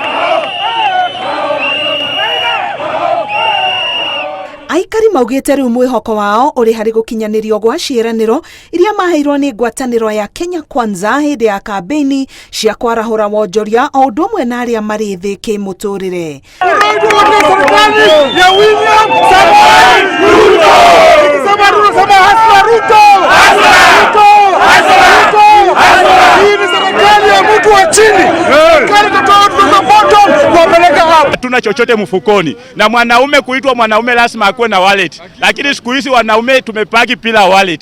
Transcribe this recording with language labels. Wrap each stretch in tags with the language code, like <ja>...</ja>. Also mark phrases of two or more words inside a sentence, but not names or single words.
<ki>Aikari maugĩte rĩu mwĩhoko wao ũrĩ harĩ gũkinyanĩrio gwa ciĩranĩro iria maheirwo nĩ ngwatanĩro ya Kenya Kwanza hĩndĩ ya kambĩini cia kwarahũra wonjoria o ũndũ ũmwe na arĩa marĩ thĩ kĩmũtũrĩre.</ki> <sw>Tuna chochote mfukoni, na mwanaume kuitwa mwanaume lazima akuwe na wallet, lakini siku hizi wanaume tumepaki bila wallet.</sw>